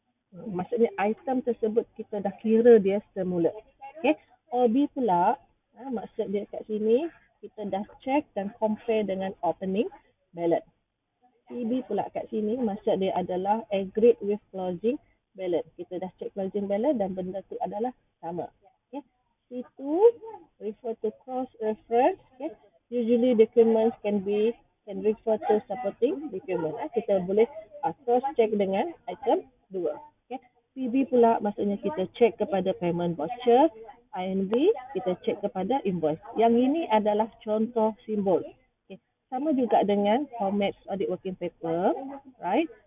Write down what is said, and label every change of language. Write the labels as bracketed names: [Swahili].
[Malay] Maksudnya item tersebut kita dah kira dia semula. Okay. OB pula, maksud dia kat sini, kita dah check dan compare dengan opening balance. CB pula kat sini, maksud dia adalah [English] agreed with closing balance. [Malay] Kita dah check closing balance dan benda tu adalah sama. [English] Okay. C2 refer to cross reference. Okay. Usually documents can refer to supporting document. [Malay] Kita boleh cross check dengan item 2. Okay. PB pula maksudnya kita check kepada payment voucher. INV kita check kepada invoice. Yang ini adalah contoh simbol. Sama juga dengan format audit working paper, right?